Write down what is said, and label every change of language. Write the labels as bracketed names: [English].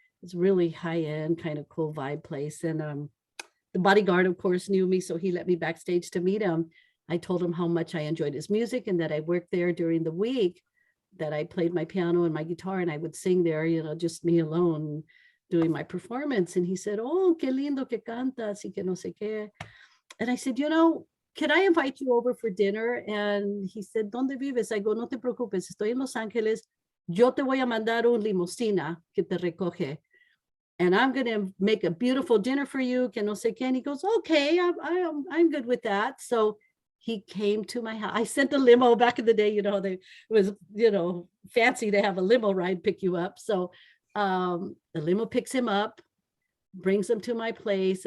[English] It's really high end, kind of cool vibe place. And the bodyguard, of course, knew me. So he let me backstage to meet him. I told him how much I enjoyed his music and that I worked there during the week, that I played my piano and my guitar and I would sing there, just me alone doing my performance. And he said, [Spanish] "Oh, qué lindo que cantas y que no sé qué." [English] And I said, "Can I invite you over for dinner?" And he said, [Spanish] "¿Dónde vives?" [English] I go, [Spanish] "No te preocupes, estoy en Los Ángeles. Yo te voy a mandar un limusina que te recoge. [English] And I'm going to make a beautiful dinner for you, [Spanish] que no sé qué." [English] And he goes, "Okay, I'm good with that." So he came to my house. I sent a limo back in the day, it was, fancy to have a limo ride pick you up. So the limo picks him up, brings him to my place.